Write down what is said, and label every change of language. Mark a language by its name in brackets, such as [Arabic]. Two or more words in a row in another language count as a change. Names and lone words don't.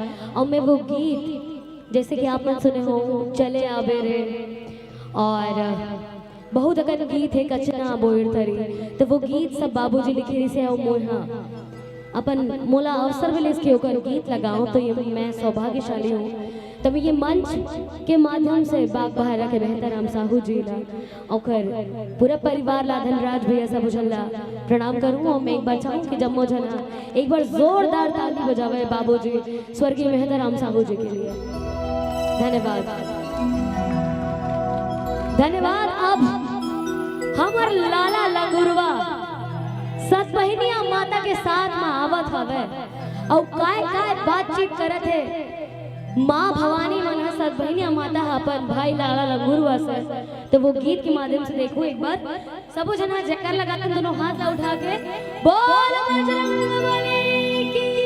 [Chhattisgarhi] और मैं वो गीत जैसे कि आप मन सुने हो चले आबे रे, और बहुत अगर गीत है कचना बोयर थरी, तो वो गीत सब बाबूजी लिखे रही से मोहा अपन मोला अवसर मिले इसके होकर गीत लगाऊं तो ये मैं सौभाग्यशाली हूँ। तब ये मंच के माध्यम से बाग बहरा के मेहता राम साहू जी ला और पूरा परिवार ला धनराज भैया सब उछल्ला प्रणाम करूँ। और मैं एक बार चाहूँ कि जम्मो जना एक बार जोरदार ताली बजावे बाबूजी स्वर्गीय मेहता राम साहू जी के लिए। धन्यवाद धन्यवाद। अब हमार लाला लंगुरवा सतबहनिया माता के साथ में आवत हवे और काय काय बातचीत करत है। माँ भवानी मन सतबहनिया माता अपन भाई लाला लंगुरवा से, तो वो गीत के माध्यम से देखो एक बार सब जना जयकार लगाते दोनों हाथ ला उठा के बोल बजरंग बली की।